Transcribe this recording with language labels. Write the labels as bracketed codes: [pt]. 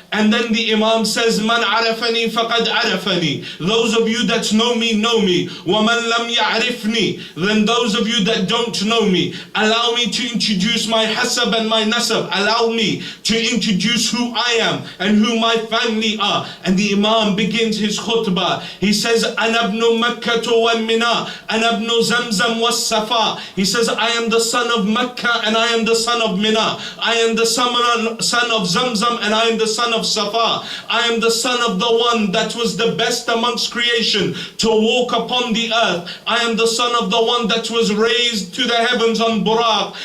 [en] And then the Imam says, [ar] مَنْ عَرَفَنِي فَقَدْ عَرَفَنِي, [en] those of you that know me, know me. [ar] وَمَنْ لَمْ يَعْرِفْنِي, [en] then those of you that don't know me, allow me to introduce my hasab and my nasab. Allow me to introduce who I am and who my family are. And the Imam begins his khutbah. He says, [ar] أَنَا ابْنُ مَكَّةُ وَالْمِنَا أَنَا ابْنُ زَمْزَمْ وَالسَّفَا. [en] He says, I am the son of Mecca and I am the son of Mina. I am the son of Zamzam and I am the son of Safa. I am the son of the one that was the best amongst creation to walk upon the earth. I am the son of the one that was raised to the heavens on Buraq.